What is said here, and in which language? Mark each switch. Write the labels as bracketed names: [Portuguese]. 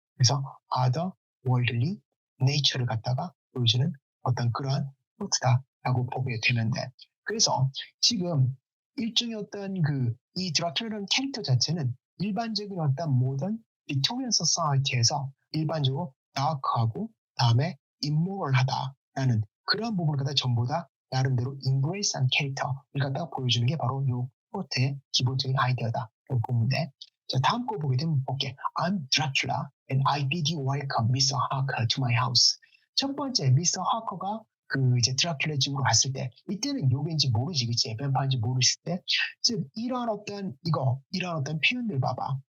[Korean] 그래서 otherworldly nature를 갖다가 보여주는 어떤 그러한 포트다라고 보게 되는데, 그래서 지금 일종의 어떤 이 드라큘라라는 캐릭터 자체는 일반적인 어떤 모던 빅토리안 소사이티에서 일반적으로 다크하고 다음에 임모럴하다라는 그런 부분을 갖다 전부 다 나름대로 인브레이스한 캐릭터를 갖다가 보여주는 게 바로 요 포트의 기본적인 아이디어다라고 보면 돼. 자, 다음 거 보게 되면 볼게. [English] I'm Dracula and I bid you welcome, Mr. Harker, to my house. [Korean] 첫 번째, [English] Mr. [Korean] Harker가 이제 드라큘라 집으로 갔을 때, 이때는 요괴인지 모르지, 그치? 뱀파인지 모르실 때, 즉, 이러한 어떤 표현들 봐봐.